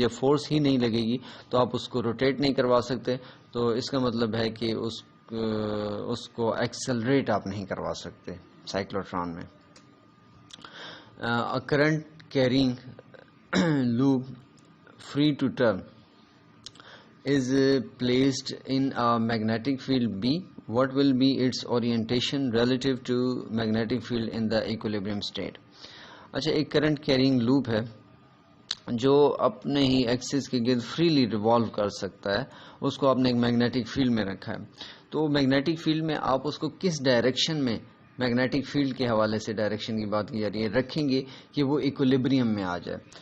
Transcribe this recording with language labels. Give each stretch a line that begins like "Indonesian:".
Urdu: جب فورس ہی نہیں لگے گی تو آپ اس کو روٹیٹ نہیں کروا سکتے. تو اس کا مطلب ہے کہ اس کو ایکسلریٹ آپ نہیں کروا سکتے سائیکلوٹران میں.
English: A current carrying loop free to turn is placed in a magnetic field B. what will be its orientation relative to magnetic field in the equilibrium state.
Urdu: اچھا ایک کرنٹ کیرینگ لوپ ہے جو اپنے ہی ایکسس کے گرد freely revolve کر سکتا ہے، اس کو آپ نے ایک میگنیٹک فیلڈ میں رکھا ہے. تو میگنیٹک فیلڈ میں آپ اس کو کس ڈائریکشن میں، میگنیٹک فیلڈ کے حوالے سے ڈائریکشن کی بات کی جا رہی ہے، رکھیں گے کہ وہ ایکولیبریم میں آ جائے.